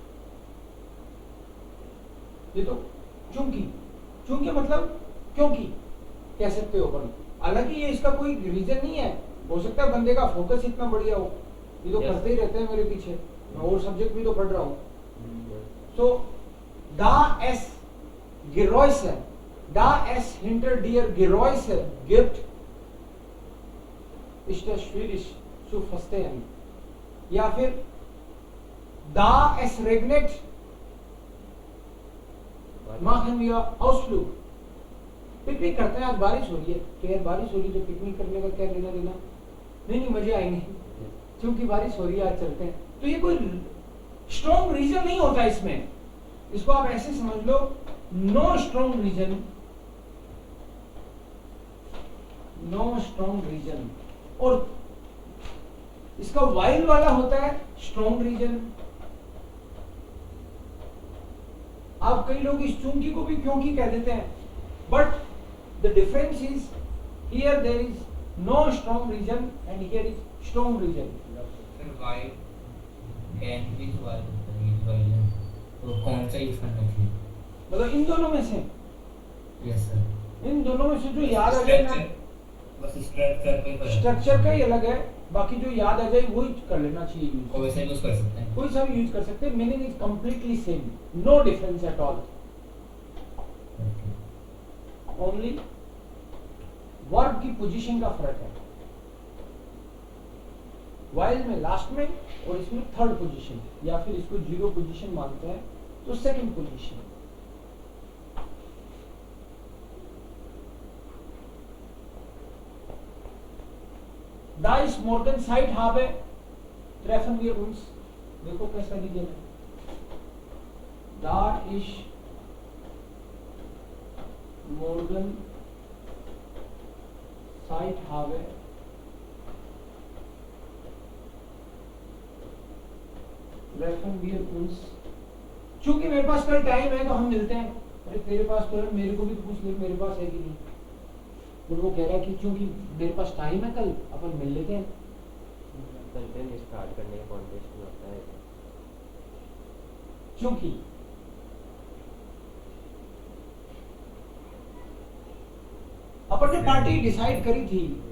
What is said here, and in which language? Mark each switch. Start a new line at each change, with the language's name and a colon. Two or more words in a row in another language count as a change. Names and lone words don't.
Hindi: ये तो चूंकि मतलब क्योंकि कह सकते हो अपन. हालांकि ये इसका कोई रीजन नहीं है. हो सकता है बंदे का फोकस इतना बढ़िया हो, ये तो करते ही रहते हैं मेरे पीछे, मैं और सब्जेक्ट भी तो पढ़ रहा हूँ.
German: सो da es Geräusche, da es hinter dir Geräusche gibt, ist das schwierig zu verstehen. या फिर da es regnet, machen wir Ausflug.
Hindi: पिकनिक करते हैं, आज बारिश हो रही है. तो यार बारिश हो रही है तो पिकनिक करने का क्या लेना देना. नहीं मजे आएंगे क्योंकि बारिश हो रही है, आज चलते हैं. तो ये कोई स्ट्रॉन्ग रीजन नहीं होता इसमें. इसको आप ऐसे समझ लो,
English: no strong reason.
Hindi: और इसका वाइल वाला होता है
English: strong reason.
Hindi: आप कई लोग इस चूंकि को भी क्योंकि कह देते हैं,
English: but the difference is here there is no strong reason and here is strong reason.
Hindi: फिर वाई कैन भी वाई तो कौन सा यूज करना चाहिए? मतलब इन दोनों में से.
English: yes sir.
Hindi: इन दोनों में से जो याद आ जाए ना, बस स्ट्रक्चर का ही अलग है, बाकी जो याद आ जाए वही कर लेना चाहिए यूज. और वैसे यूज कर सकते हैं, कोई सा भी यूज कर सकते हैं.
English: meaning is completely same, no difference at all. only verb
Hindi: की पोजीशन का फर्क है. वाइल में लास्ट में और इसमें थर्ड पोजीशन, या फिर इसको जीरो पोजीशन मानते हैं तो सेकंड पोजीशन.
German: Da ist morgen Zeit habe, treffen wir uns.
Hindi: देखो कैसा रीजन है.
German: Da ist morgen Zeit habe, treffen wir uns.
Hindi: चूंकि मेरे पास कल टाइम है तो हम मिलते हैं. अरे तेरे पास तो है, मेरे को भी तो पूछ ले मेरे पास है कि नहीं. तो वो कह रहा है कि क्योंकि मेरे पास टाइम है कल, अपन मिल लेते हैं. कंटेंट स्टार्ट करने का कॉन्टेक्स्ट में होता है. क्योंकि अपन ने पार्टी डिसाइड करी थी.